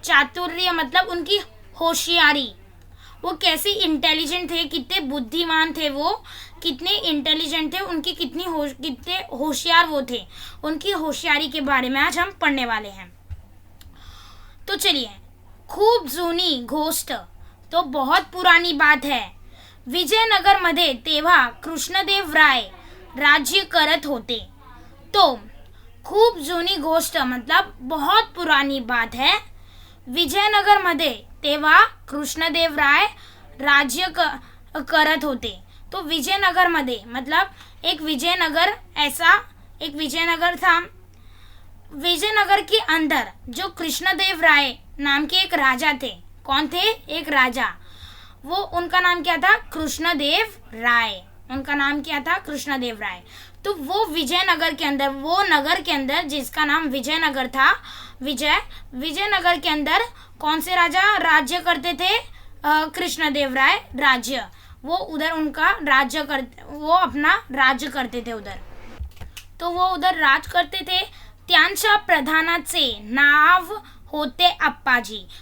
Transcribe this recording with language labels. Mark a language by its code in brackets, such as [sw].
[hi] चातुर्य मतलब उनकी होशियारी, वो कैसे इंटेलिजेंट थे, कितने बुद्धिमान थे, वो कितने इंटेलिजेंट थे, उनकी कितने होशियार वो थे, उनकी होशियारी के बारे में आज हम पढ़ने वाले हैं। तो चलिए, [mr] खूब जुनी गोष्ट, [hi] तो बहुत पुरानी बात है। [mr] विजयनगर मध्ये तेव्हा कृष्णदेवराय राज्य करत होते। [hi] तो [mr] खूब जुनी गोष्ट [hi] मतलब बहुत पुरानी बात है। [mr] विजयनगर मध्ये तेव्हा कृष्णदेवराय राज्य करत होते। [hi] तो [mr] विजयनगर मध्ये [hi] मतलब एक विजयनगर था। विजयनगर के अंदर जो कृष्णदेवराय नाम के एक राजा थे। कौन थे? एक राजा। वो उनका नाम क्या था? कृष्णदेव राय। उनका नाम क्या था? कृष्णदेव राय। तो वो विजयनगर के अंदर, वो नगर के अंदर जिसका नाम विजयनगर था, विजयनगर के अंदर कौन से राजा राज्य करते थे? कृष्णदेव राय राज्य। वो उधर वो अपना राज्य करते थे उधर। तो वो उधर राज करते थे। [mr] त्यांच्या प्रधानाचे नाव होते अप्पाजी।